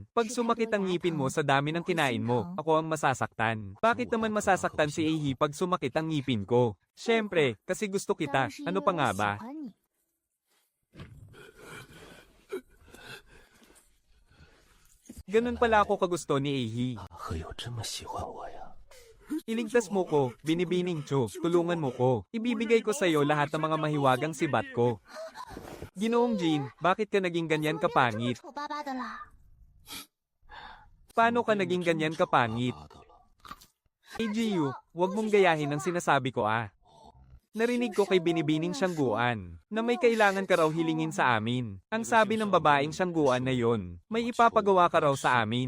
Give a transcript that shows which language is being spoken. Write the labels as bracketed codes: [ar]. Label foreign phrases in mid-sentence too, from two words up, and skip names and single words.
[tl] Pag sumakit ang ngipin mo sa dami ng kinain mo, ako ang masasaktan. Bakit naman masasaktan si Ahi pag sumakit ang ngipin ko? Siyempre, kasi gusto kita. Ano pa nga ba? Ganun pala ako kagusto ni Ahi. [zh] 何有这么喜欢我呀？ [tl] Iligtas mo ko, binibining Cho, tulungan mo ko. Ibibigay ko sa iyo lahat ng mga mahiwagang sibat ko. Ginoong Jean, bakit ka naging ganyan kapangit? [zh] 丑巴巴的啦。 [tl] Paano ka naging ganyan kapangit? AGU, huwag mong gayahin ang sinasabi ko ah. Narinig ko kay binibining Siyangguan na may kailangan ka raw hilingin sa amin. Ang sabi ng babaeng Siyangguan na yon, may ipapagawa ka raw sa amin.